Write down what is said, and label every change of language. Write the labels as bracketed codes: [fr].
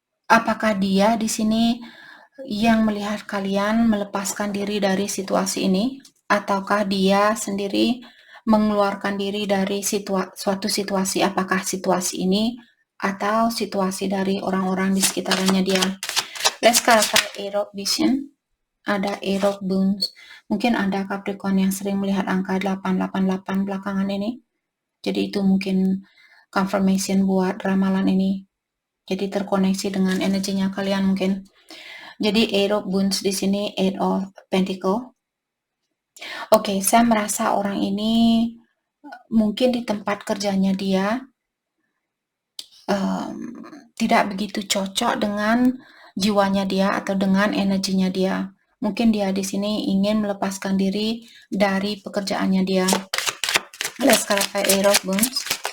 [id] Apakah dia di sini yang melihat kalian melepaskan diri dari situasi ini, ataukah dia sendiri mengeluarkan diri dari suatu situasi, apakah situasi ini atau situasi dari orang-orang di sekitarnya dia. [en] Let's clarify Eight of Vision. [id] Ada Eight of Wands. Mungkin ada Capricorn yang sering melihat angka 888 belakangan ini. Jadi itu mungkin confirmation buat ramalan ini. Jadi terkoneksi dengan energinya kalian mungkin. Jadi Eight of Wands di sini, Eight of Pentacle. Oke, saya merasa orang ini mungkin di tempat kerjanya dia tidak begitu cocok dengan jiwanya dia atau dengan energinya dia. Mungkin dia di sini ingin melepaskan diri dari pekerjaannya dia. [en] Let's clarify Eight of Wands.